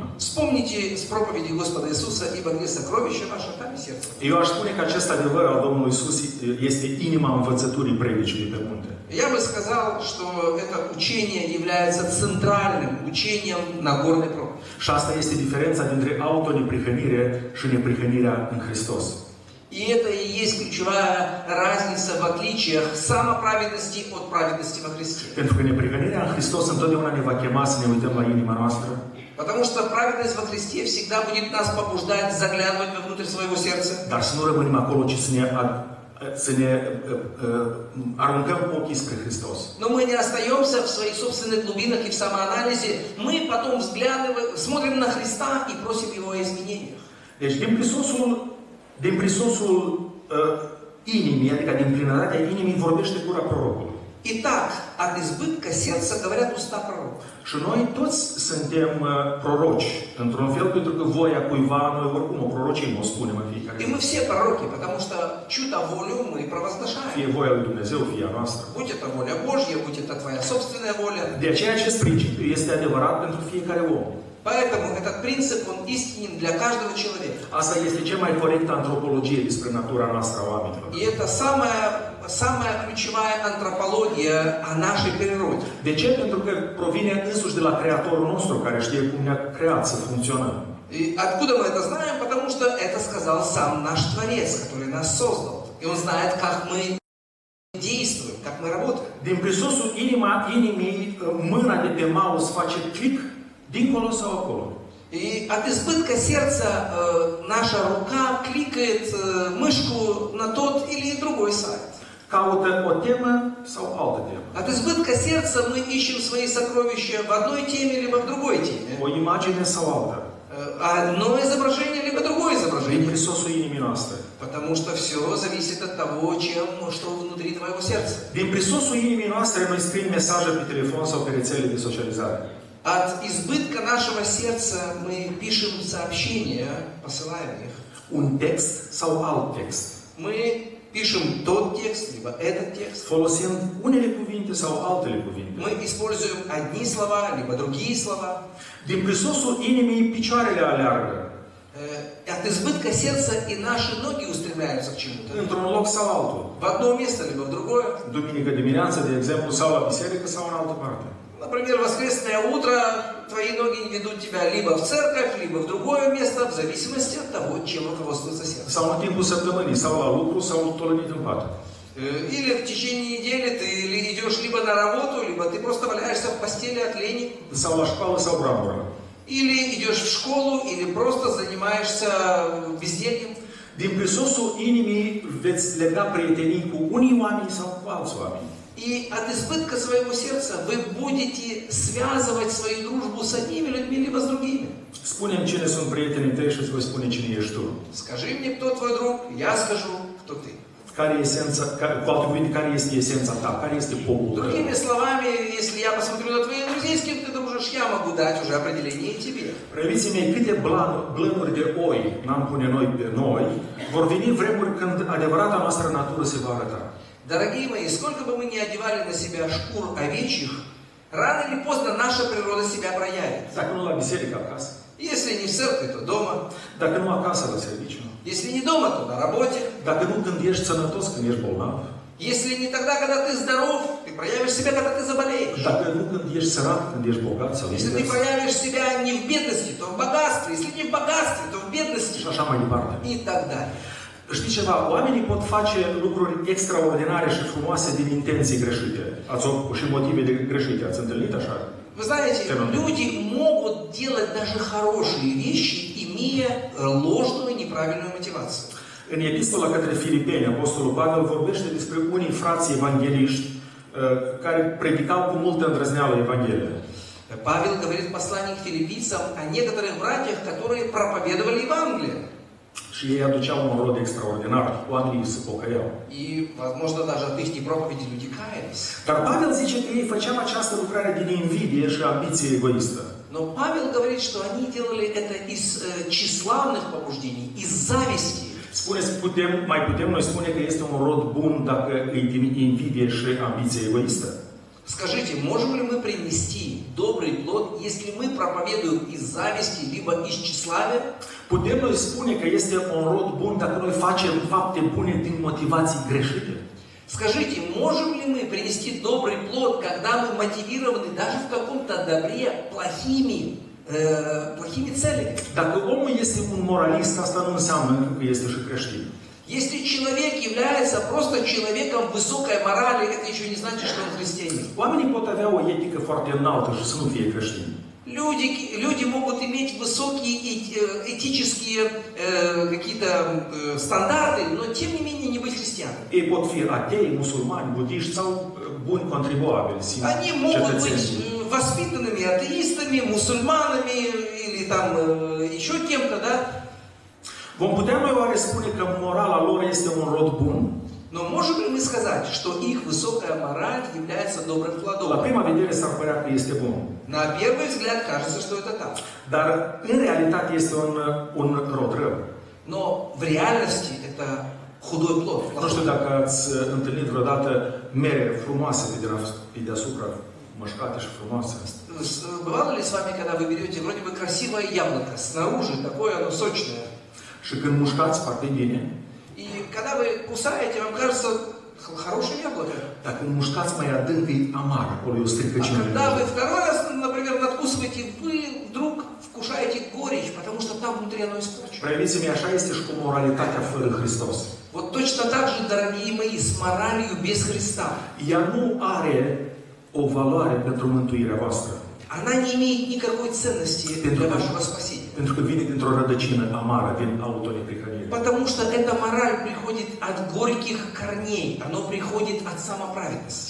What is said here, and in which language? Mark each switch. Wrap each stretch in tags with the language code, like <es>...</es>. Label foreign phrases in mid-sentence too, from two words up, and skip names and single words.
<ru>Вспомните с проповеди Господа Иисуса, ибо где сокровище ваше, там и сердце.</ru> <ro>Eu aș spune că acest adevăr al Domnului Iisus este inima învățăturii predicii de pe munte.</ro> <ru>Я бы сказал, что это учение является центральным учением Нагорной проповеди.</ru> <ro>Și asta este diferența dintre autoneprihănire și neprihănirea în Hristos.</ro> <ru>И это и есть ключевая разница в отличиях самоправедности от праведности во Христе.</ru> <ro>Pentru că neprihănirea în Hristos întotdeauna ne va chema să ne uităm la inima noastră.</ro> <ru>Потому что праведность во Христе всегда будет нас побуждать заглядывать вовнутрь своего сердца.</ru> <ro>Dar să nu rămânem acolo, ci să ne aruncăm ochii spre Hristos.</ro> <ru>Но мы не остаемся в своих собственных глубинах и в самоанализе. Мы потом смотрим на Христа и просим Его о изменениях.</ru> <ro>Deci din prisosul inimii, adică din plinătatea inimii, vorbește gura prorocului.</ro> <ru>Итак, от избытка сердца говорят уста пророка.</ru> <ro>Și noi toți suntem proroci, într-un fel, pentru că voia cuiva, noi oricum o prorocim, o spunem în fiecare</ro> <ru>И</ru> <ro>zi.</ro> <ru>мы все пророки, потому что чью-то волю мы провозглашаем.</ru> <ro>Fie voia lui Dumnezeu, fie a noastră.</ro> <ru>Будь это воля Божья, будь это твоя собственная воля.</ru> <ro>De aceea acest principiu este adevărat pentru fiecare om.</ro> <ru>Поэтому этот принцип, он истинен для каждого человека.</ru> <ro>Asta este cea mai corectă antropologie despre natura noastră a oamenilor.</ro> <ru>И это самая ключевая антропология о нашей природе.</ru> <ro>De ce? Pentru că provine însuși de la Creatorul nostru, care știe cum ne-a creat să funcționăm.</ro> <ru>И откуда мы это знаем? Потому что это сказал сам наш Творец, который нас создал. И Он знает, как мы действуем, как мы работаем.</ru> <ro>Din prisosul inimii, mâna de pe mouse face click dincolo sau acolo.</ro> <ru>И от избытка сердца наша рука кликает мышку на тот или другой сайт.</ru> <ro>Caută o temă sau altă temă.</ro> <ru>От избытка сердца мы ищем свои сокровища в одной теме либо в другой теме.</ru> <ro>O imagine sau alta.</ro> <ru>Одно изображение либо другое</ru> <ro>Din</ro> <ru>изображение.</ru> <ro>prisosul inimii noastre.</ro> <ru>Потому что все зависит от того, что внутри твоего сердца.</ru> <ro>Din prisosul inimii noastre noi scriem mesaje pe telefon sau pe rețele de socializare.</ro> <ru>От избытка нашего сердца мы пишем сообщения, посылаем их.</ru> <ro>Un text sau alt text.</ro> <ru>Мы пишем тот текст, либо этот текст.</ru> <ro>Folosim unele cuvinte sau altele cuvinte.</ro> <ru>Мы используем одни слова, либо другие слова.</ru> <ro>Din prisosul inimii picioarele aleargă.</ro> <ru>От избытка сердца и наши ноги устремляются к чему-то.</ru> <ro>Într-un loc sau altul.</ro> <ru>В одно место, либо в другое.</ru> <ro>Duminică dimineață, de exemplu, sau la biserică sau în altă parte.</ro> <ru>Например, воскресное утро твои ноги ведут тебя либо в церковь, либо в другое место, в зависимости от того, чем руководствуется сердце.</ru> <ro>Sau în timpul săptămânii, sau la lucru, sau tolănit în pat.</ro> <ru>Или в течение недели ты идешь либо на работу, либо ты просто валяешься в постели от лени.</ru> <ro>Sau la școală, sau brambură.</ro> <ru>Или идешь в школу, или просто занимаешься бездельем.</ru> <ro>Din prisosul inimii veți lega prietenii cu unii oameni sau cu alți oameni.</ro> <ru>И от избытка своего сердца вы будете связывать свою дружбу с одними людьми, либо с другими.</ru> <ro>Spune-mi cine sunt prietenii tăi și îți voi spune cine ești tu.</ro> <ru>Скажи мне, кто твой друг, я скажу, кто ты.</ru> <ro>Care e esența, cu alte cuvinte, care este esența ta? Care este polul tău?</ro> <ru>Другими словами, если я посмотрю на твоих друзей, с кем ты дружишь, я могу дать уже определение и тебе.</ru> <ro>Preoții mei, câte blănuri de oi n-am pune noi pe noi, vor veni vremuri când adevărata noastră natură se va arăta.</ro> <ru>Dорогие мои, сколько бы мы ни одевали на себя шкур овечьих, рано или поздно наша природа себя проявит.</ru> <ro>Dacă nu la biserică, acasă.</ro> <ru>Если не в церкви, то дома.</ru> <ro>Dacă nu acasă, la serviciu.</ro> <ru>Если не дома, то на работе.</ru> <ro>Dacă nu când ești sănătos, când ești bolnav.</ro> <ru>Если не тогда, когда ты здоров, ты проявишь себя, когда ты заболеешь.</ru> <ro>Dacă nu când ești sărat, când ești bogat sau</ro> <ru>Если ты</ru> <ro>invers.</ro> <ru>проявишь себя не в бедности, то в богатстве. Если не в богатстве, то в бедности.</ru> <ro>Și așa mai departe.</ro> <ru>И так далее.</ru> <ro>Știi ceva? Oamenii pot face lucruri extraordinare și frumoase din intenții greșite. Și motive greșite. Ați întâlnit așa?</ro> <ru>Вы знаете, люди могут делать даже хорошие вещи, имея ложную, неправильную мотивацию.</ru> <ro>În epistola către Filipeni, Apostolul Pavel vorbește despre unii frați evangeliști care predicau cu multă îndrăzneală Evanghelia.</ro> <ru>Павел говорит в послании к филиппийцам о некоторых братьях, которые проповедовали Евангелие.</ru> <ro>Și ei aduceau un rod extraordinar, oamenii se pocăiau.</ro> <ru>И, возможно, даже от их проповеди люди каялись.</ru> <ro>Dar Pavel zice că ei făceau această lucrare din invidie și ambiție egoistă.</ro> <ru>Но Павел говорит, что они делали это из тщеславных побуждений, из зависти.</ru> <ro>Mai putem noi spune că este un rod bun dacă e din invidie și ambiție egoistă?</ro> <ru>Скажите, можем ли мы принести добрый плод, если мы проповедуем из зависти, либо из тщеславия?</ru> <ro>Putem noi spune că este un rod bun dacă noi facem fapte bune din motivații greșite?</ro> <ru>Скажите, можем ли мы принести добрый плод, когда мы мотивированы даже в каком-то добре плохими целями?</ru> <ro>Dacă omul este un moralist, asta nu înseamnă că este și creștin.</ro> <ru>Если человек является просто человеком высокой морали, это еще не значит, что он христианин.</ru> <ro>Oamenii pot avea o etică foarte înaltă și să nu fie creștini.</ro> <ru>Люди могут иметь высокие этические какие-то стандарты, но тем не менее не быть христианами.</ru> <ro>Ei pot fi atei, musulmani, budiști sau buni contribuabili,</ro> <ru>Они могут быть воспитанными атеистами, мусульманами или там еще кем-то, да?</ru> <ro>Vom putea noi oare spune că morala lor este un rod bun?</ro> <ru>Но можем ли мы сказать, что их высокая мораль является добрым</ru> <ro>La</ro> <ru>плодом?</ru> <ro>prima vedere s-ar părea că este bun.</ro> <ru>На первый взгляд кажется, что это так.</ru> <ro>Dar în realitate este un rod rău.</ro> <ru>Но в реальности это худой плод.</ru> <ro>Nu știu dacă ați întâlnit vreodată mere frumoase pe deasupra, mășcate și frumoase.</ro> <ru>Бывало ли с вами, когда вы берете вроде бы красивое яблоко, снаружи такое оно сочное,</ru> <ro>Și când mușcați foarte bine,</ro> <ru>и когда вы кусаете, вам кажется хорошее яблоко.</ru> <ro>dar când mușcați mai adânc, e amar, acolo e o</ro> <ru>А</ru> <ro>stricăciune.</ro> <ru>когда вы второй раз, например, надкусываете, вы вдруг вкушаете горечь, потому что там внутри оно испорчено.</ru> <ro>Previți-mi, așa este și cu moralitatea fără Hristos.</ro> <ru>Вот точно так же, дорогие мои, с моралью без Христа.</ru> <ro>Ea nu are o valoare pentru mântuirea voastră.</ro> <ru>Она не имеет никакой ценности для вашего спасения.</ru> <ro>Pentru că vine dintr-o rădăcină amară, din autoneprihănire.</ro> <ru>Потому что эта мораль приходит от горьких корней, оно приходит от самоправедности.</ru>